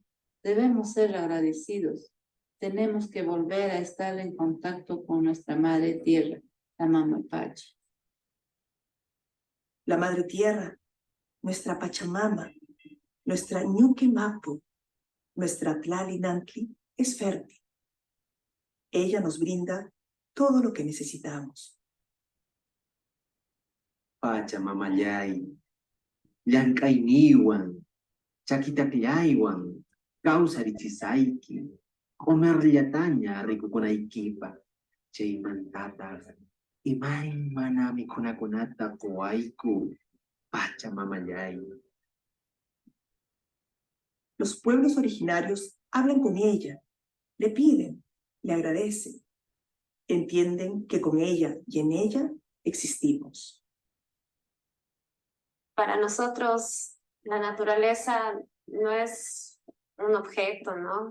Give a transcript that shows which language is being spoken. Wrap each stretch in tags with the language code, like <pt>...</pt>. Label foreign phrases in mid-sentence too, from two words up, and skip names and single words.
<es>Debemos ser agradecidos. Tenemos que volver a estar en contacto con nuestra madre tierra, la Mama Pacha. La madre tierra, nuestra Pachamama, nuestra Ñuque Mapu, nuestra Tlalinantli es fértil. Ella nos brinda todo lo que necesitamos.</es> <qu>Pachamamayay, llank'ayniwan, chakitapillaywan, kawsarichisaiki, comerllataña rikukunaykipa, chaymantataq imaymana mikhunakunata quwayku, Pachamamayay.</qu> <es>Los pueblos originarios hablan con ella, le piden, le agradecen. Entienden que con ella y en ella existimos. Para nosotros la naturaleza no es un objeto, ¿no?</es>